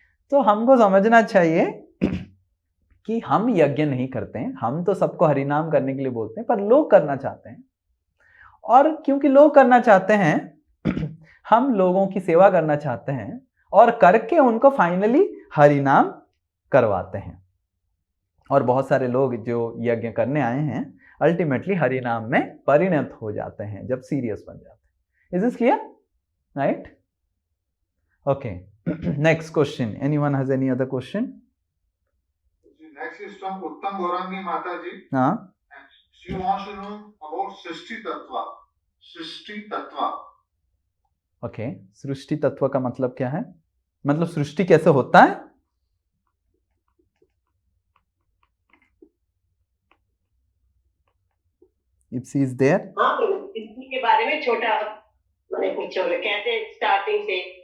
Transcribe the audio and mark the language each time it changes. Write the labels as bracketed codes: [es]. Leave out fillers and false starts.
[hi] तो हमको समझना चाहिए कि हम यज्ञ नहीं करते हैं, हम तो सबको हरिनाम करने के लिए बोलते हैं, पर लोग करना चाहते हैं, और क्योंकि लोग करना चाहते हैं, हम लोगों की सेवा करना चाहते हैं, और करके उनको फाइनली हरिनाम करवाते हैं। और बहुत सारे लोग जो यज्ञ करने आए हैं, अल्टीमेटली हरिनाम में परिणत हो जाते हैं जब सीरियस बन जाते हैं। [en] Is this clear? Right? Okay, next question. Anyone has any other question? next is from Uttam Gorangi Mataji. हाँ. She wants to know about Srishti Tattva. [hi] Srishti Tattva. Okay, सृष्टि तत्व का मतलब क्या है? मतलब सृष्टि कैसे होता है? [en] If she is there. [hi] हाँ, इसके बारे में छोटा कुछ कैसे स्टार्टिंग से